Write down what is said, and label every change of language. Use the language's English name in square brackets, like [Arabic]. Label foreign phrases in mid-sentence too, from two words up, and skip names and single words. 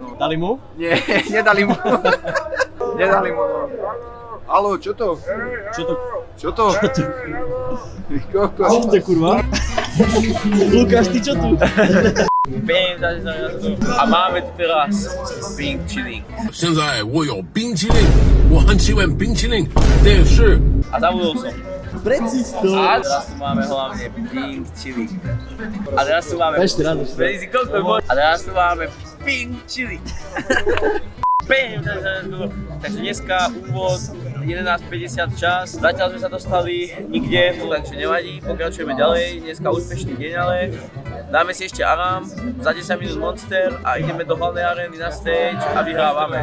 [Slovak] No. Dali mu? Nie, nedali mu. Nedali mu. Haló, čo to? Čo to? Čo to? Čo to kurva? Lukáš, ty čo tu? A máme tu teraz Pink Chilling. [Chinese] 现在我有冰淇淋，我很喜欢冰淇淋，但是 [Slovak] A zabudol som. Precis to. A teraz tu máme hlavne Pink Chilling. A teraz tu máme... Ešte raz. A teraz tu máme Pink Chilling. Takže dneska úvod 11.50 čas, zatiaľ sme sa dostali nikde, takže nevadí, pokračujeme ďalej, dneska úspešný deň ale dáme si ešte Aram, za 10 minút Monster a ideme do hlavnej arény na stage a vyhrávame.